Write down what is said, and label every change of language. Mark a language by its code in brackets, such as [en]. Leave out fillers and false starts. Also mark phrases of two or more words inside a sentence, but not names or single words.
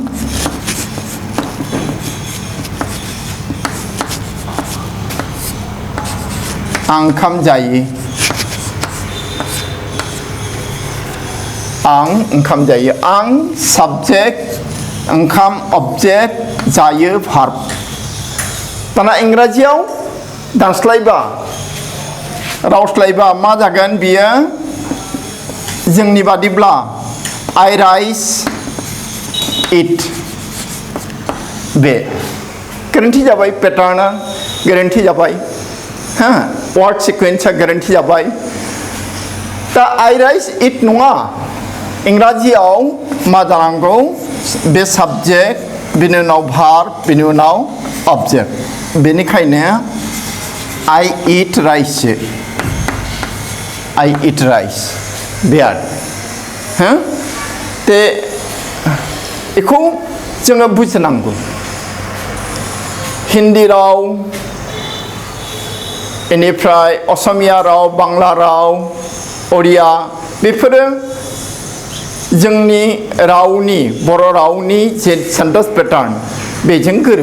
[brx] जायो आं साबजेक्ट ओंखाम अबजेक्ट जायो भार्ब दाना इंराजियाव दानस्लायबा रावस्लायबा मा जागोन बियो जोंनि बादिब्ला [en] I rise eat [brx] बे गोरोन्थि जाबाय पेटार्ना गोरोन्थि जाबाय वर्ड सिक्वेन्सआ गोरोन्थि जाबाय दा [en] I rise eat [brx] नङा इंराजियाव मा जानांगौ बे साबजेक्ट बिनि उनाव भार्ब बिनि उनाव अबजेक्ट बेनिखायनो [en] I eat rice I eat rice [brx] बे आरो ते बेखौ जोङो बुजिनांगौ हिन्दी राव बेनिफ्राय असमिया राव बांला राव ओडिया बेफोरो जोंनि रावनि बर' रावनि जे [en] sentence pattern [brx] बेजों